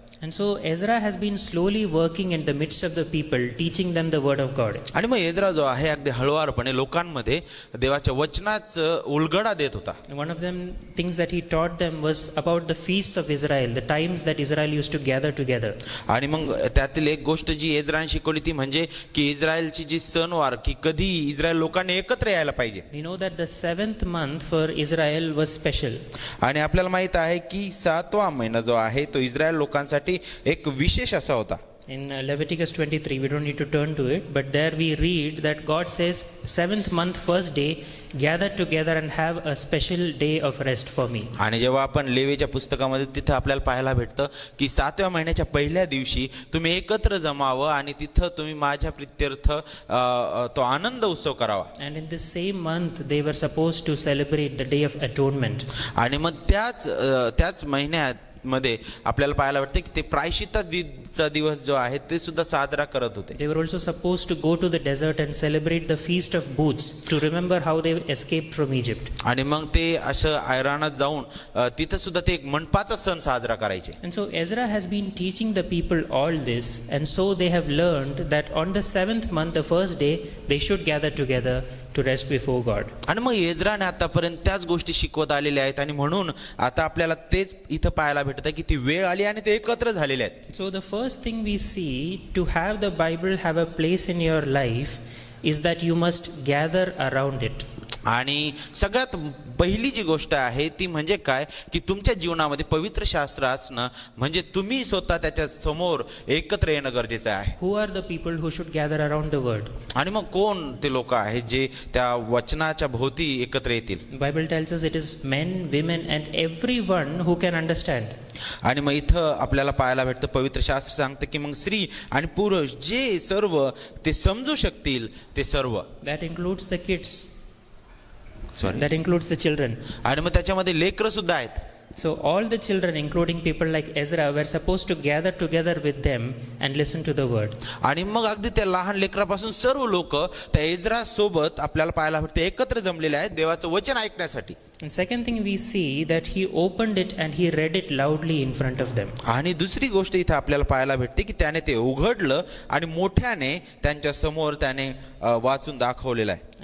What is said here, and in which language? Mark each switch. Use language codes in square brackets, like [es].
[en] And so Ezra has been slowly working in the midst of the people, teaching them the word of God. [mr] आणि मग Ezra जो आहे अगदी हळूवारपणे लोकांमध्ये देवाच्या वचनाचं उलगडा देत होता. [en] One of them things that he taught them was about the feasts of Israel, the times that Israel used to gather together. [mr] आणि मग त्यातील एक गोष्ट जी एज्राने शिकवली ती म्हणजे की इस्रायलची जी सणवार की कधी इस्रायल लोकांनी एकत्र यायला पाहिजे. [en] We know that the 7th month for Israel was special. [mr] आणि आपल्याला माहित आहे की 7वा महिना जो आहे तो इस्रायल लोकांसाठी एक विशेष असा होता. [en] In Leviticus 23, we don't need to turn to it, but there we read that God says, 7th month, first day, gather together and have a special day of rest for me. [mr] आणि जेव्हा आपण लेवीच्या पुस्तकामध्ये तिथं आपल्याला पाहायला भेटतं की 7व्या महिन्याच्या पहिल्या दिवशी तुम्ही एकत्र जमावं आणि तिथं तुम्ही माझ्या प्रित्यर्थ तो आनंद उत्सव करावा. [en] And in this same month, they were supposed to celebrate the Day of Atonement. [mr] आणि मग त्याच महिन्यात मध्ये आपल्याला पाहायला वाटतं की ते प्रायश्चित्ताचा दिवस जो आहे ते सुद्धा साजरा करत होते. [en] They were also supposed to go to the desert and celebrate the Feast of Booths to remember how they escaped from Egypt. [mr] आणि मग ते असं ऐराणात जाऊन तिथं सुद्धा ते एक मंडपाचा सण साजरा करायचे. [en] And so Ezra has been teaching the people all this, and so they have learned that on the 7th month, the first day, they should gather together to rest before God. [mr] आणि मग एज्राने आतापर्यंत त्याच गोष्टी शिकवत आलेल्या आहेत आणि म्हणून आता आपल्याला तेच इथं पाहायला भेटतं की ती वेळ आली आणि ते एकत्र झालेले आहेत. [en] So the first thing we see to have the Bible have a place in your life is that you must gather around it. [mr] आणि सगळ्यात पहिली जी गोष्ट आहे ती म्हणजे काय की तुमच्या जीवनामध्ये पवित्र शास्त्र असणं म्हणजे तुम्ही स्वतः त्याच्या समोर एकत्र येणं गरजेचं आहे. [en] Who are the people who should gather around the word? [mr] आणि मग कोण ते लोक आहेत जे त्या वचनाच्या भोवती एकत्र येतील? [en] The Bible tells us it is men, women, and everyone who can understand. [mr] आणि मग इथं आपल्याला पाहायला भेटतं पवित्र शास्त्र सांगतं की मग स्त्री आणि पुरुष जे सर्व ते समजू शकतील ते सर्व. [en] That includes the kids. Sorry. That includes the children. [mr] आणि मग त्याच्यामध्ये लेकरं सुद्धा आहेत. [en] So all the children, including people like Ezra, were supposed to gather together with them and listen to the word. [mr] आणि मग अगदी त्या लहान लेकरापासून सर्व लोक त्या एज्रा सोबत आपल्याला पाहायला भेटते एकत्र जमलेले आहेत देवाचं वचन ऐकण्यासाठी. [en] And second thing we see that he opened it and he read it loudly in front of them. [mr] आणि दुसरी गोष्ट इथं आपल्याला पाहायला भेटते की त्याने ते उघडलं आणि मोठ्याने त्यांच्या समोर त्याने वाचून दाखवलेलं आहे.